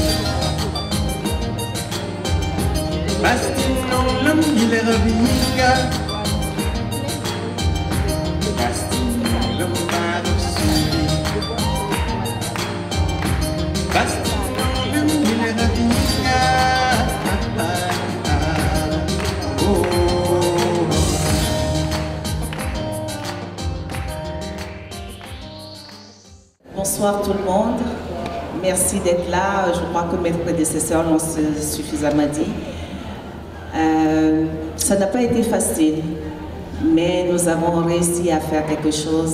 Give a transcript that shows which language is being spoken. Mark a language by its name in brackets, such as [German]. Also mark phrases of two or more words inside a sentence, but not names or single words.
[French] Bastinong lam ileravinga Bastinong lam marusuli Bastinong lam ileravinga Bonsoir tout le monde, merci d'être là. Je crois que mes prédécesseurs l'ont suffisamment dit. Ça n'a pas été facile, mais nous avons réussi à faire quelque chose.